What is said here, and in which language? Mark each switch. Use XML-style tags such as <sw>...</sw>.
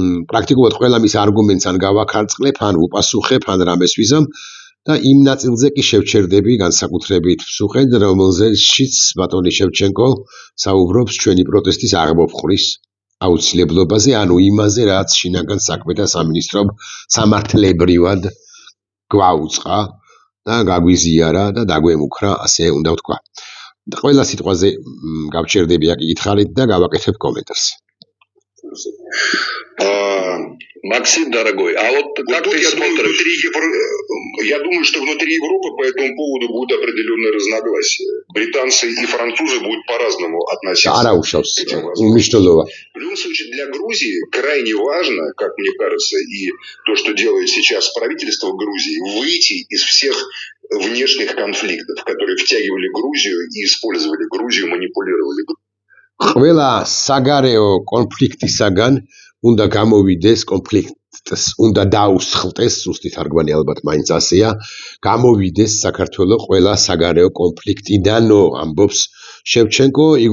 <ka>პრაქტიკულად ყველა მის არგუმენტს ან გავაქარწყლებ, ან უპასუხებ, ან რამეს ვიზამ და იმ ნაწილზე კი შევჩერდები განსაკუთრებით ვსუხეთ, რომელზეც ბატონი შევჩენკო საუბრობს ჩვენი პროტესტის აღმოფხვრის აუცილებლობაზე, ანუ იმაზე, რაც შინაგან საქმეთა სამინისტრომ სამართლებრივად გვაუწყა და გაგვიზიარა და დაგვემუქრა, ასე უნდა ვთქვა. და ყველა სიტყვაზე გავჩერდები აკითხარით და გავაკეთებ კომენტარს.</ka> <ru>Максим, дорогой, а вот как ты смотришь? Я думаю, что внутри Европы по этому поводу будут определенные разногласия. Британцы и французы будут по-разному относиться к этим возможностям. В любом случае, для Грузии крайне важно, как мне кажется, и то, что делает сейчас правительство Грузии, выйти из всех внешних конфликтов, которые втягивали Грузию и использовали Грузию, манипулировали Грузию.</ru> <ka>ყველა საგარეო კონფლიქტისაგან უნდა გამოვიდეს კონფლიქტს, უნდა დაუსხლტეს, ზუსტი თარგმანი ალბათ მაინც ასეა, გამოვიდეს საქართველო ყველა საგარეო კონფლიქტიდანო, ამბობს შევჩენკო,</ka>